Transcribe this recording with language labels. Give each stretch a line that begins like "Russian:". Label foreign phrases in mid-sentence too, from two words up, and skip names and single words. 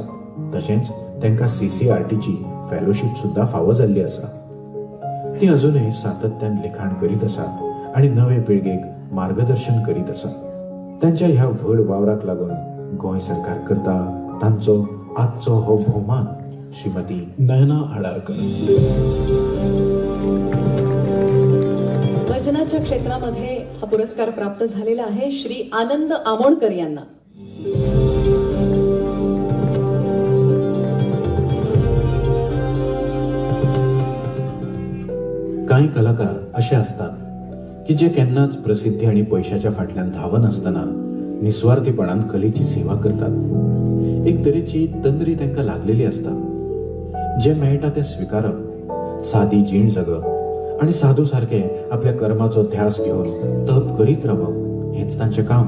Konkani: तशेंच तांकां CCRTची फेलोशीप सुद्दां फावो जाल्ली आसा. ती अजूनय सातत्यान लिखाण करीत आसात आनी नवे पिळगेक मार्गदर्शन करीत आसात. तांच्या ह्या व्हड वावराक लागून गोंय सरकार करता तांचो आजचो हो भोवमान श्रीमती नयना आडारकर.
Marathi: भजनाच्या क्षेत्रामध्ये हा पुरस्कार प्राप्त झालेला आहे श्री आनंद आमोणकर यांना.
Konkani: कांय कलाकार असे असतात की जे केन्नाच प्रसिद्धी आणि पैशाच्या फाटल्यान धावनासतना निस्वार्थीपणान कलेची सेवा करतात. एक तरेची तंद्री तांकां लागलेली असता. जे मेळटा ते स्विकारप, सादी जीण जगप आणि साधू सारखे आपल्या कर्माचो ध्यास घेऊन तप करीत रावप हेच तांचें काम.